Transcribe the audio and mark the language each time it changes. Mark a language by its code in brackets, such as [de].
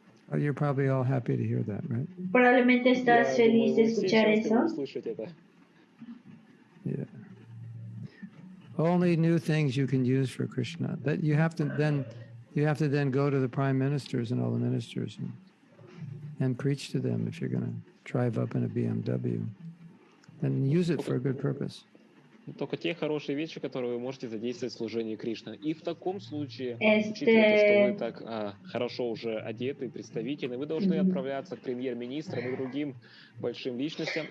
[en] Oh, you're probably all happy to hear that, right? [es] Probablemente estás feliz de escuchar eso. [en] Yeah. Only new things you can use for Krishna. That you have to then go to the prime ministers and all the ministers and preach to them if you're going to drive up in a BMW and use it for a good purpose. [ru] Только те хорошие вещи, которые вы можете задействовать в служении Кришны. И в таком случае, учитывая, что вы так хорошо уже одеты, представительны, вы должны отправляться к премьер-министрам и другим большим личностям.